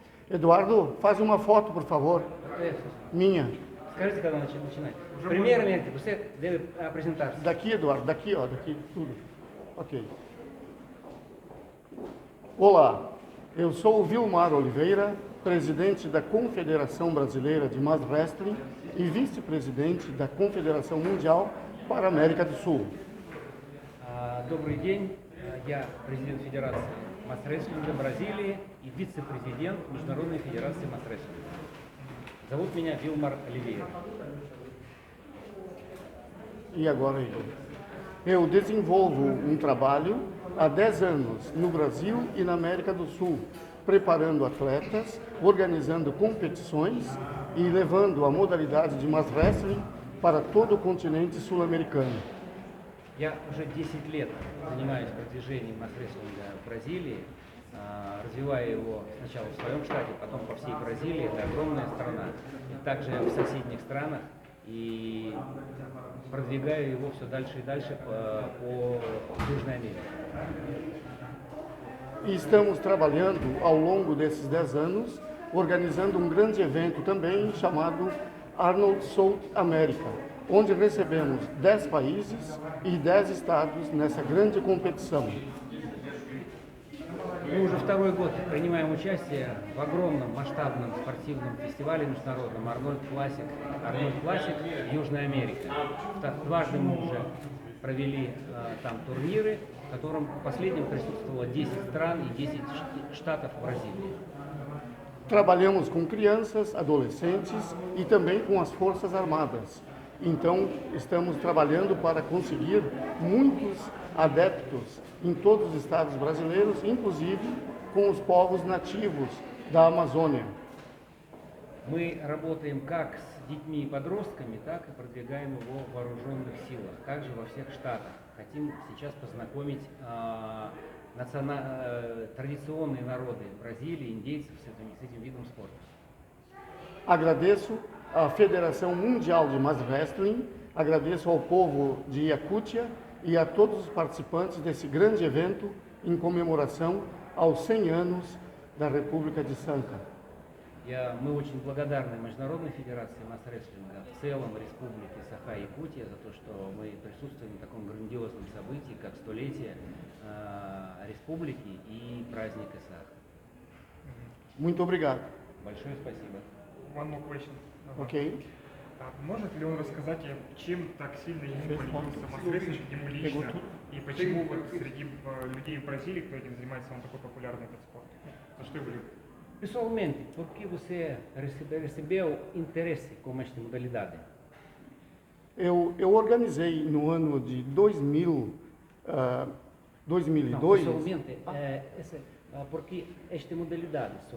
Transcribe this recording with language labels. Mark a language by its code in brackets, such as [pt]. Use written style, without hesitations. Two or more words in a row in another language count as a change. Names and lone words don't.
[pt] Eduardo, faz uma foto, por favor. Minha. [ru] Скажите, когда начинать. [pt] Primeiramente, você deve apresentar-se. Daqui, Eduardo, daqui, ó, daqui, tudo. Ok. Olá, eu sou o Vilmar Oliveira, presidente da Confederação Brasileira de Mass Wrestling e vice-presidente da Confederação Mundial para a América do Sul. [ru] Добрый день, я президент Федерации масс-рестлинга Бразилии и вице-президент Международной Федерации масс-рестлинга. Зовут меня Вилмар Оливейра. [pt] E agora eu desenvolvo um trabalho há 10 anos no Brasil e na América do Sul, preparando atletas, organizando competições e levando a modalidade de [en] mass wrestling [pt] para todo o continente sul-americano. [ru] Я уже 10 лет занимаюсь продвижением масс-рестлинга в Бразилии, развивая его сначала в своем штате, потом по всей Бразилии. Это огромная страна, и также в соседних странах, и продвигаю его все дальше и дальше по Южной Америке. [pt] E estamos trabalhando ao longo desses 10 anos, organizando um grande evento também chamado Arnold South America, onde recebemos 10 países e 10 estados nessa grande competição. [ru] Мы уже второй год принимаем участие в огромном масштабном спортивном фестивале международном Arnold Classic Южная Америка. Дважды мы уже провели там турниры, в котором в последнем присутствовало 10 стран и 10 штатов Бразилии. [pt] Trabalhamos com crianças, adolescentes e também com as Forças Armadas. Então, estamos trabalhando para conseguir muitos adeptos em todos os estados brasileiros, inclusive com os povos nativos da Amazônia. [ru] Мы работаем как с детьми и подростками, так и продвигаем его в вооруженных силах, также во всех штатах. Хотим сейчас познакомить традиционные народы Бразилии, индейцев с этим видом спорта. [pt] Agradeço à Federação Mundial de Mass Wrestling, agradeço ao povo de Yakutia e a todos os participantes desse grande evento em comemoração aos 100 anos da República de Sanka. [ru] Мы очень благодарны Международной Федерации масс-рестлинга, в целом Республике Саха-Якутия за то, что мы присутствуем на таком грандиозном событии, как столетие Республики и праздник Исаха. [pt] Muito obrigado. [ru] Большое спасибо. [en] One more question. Ok? [ru] Может ли он рассказать, чем так сильно ему полюбился масс-рестлинг, ему лично, и почему вот среди людей в Бразилии, кто этим занимается, он такой популярный этот спорт? За что его любят? [pt] Pessoalmente, por que você recebeu interesse com esta modalidade? Eu organizei no ano de 2002. Não, pessoalmente, por que esta modalidade só?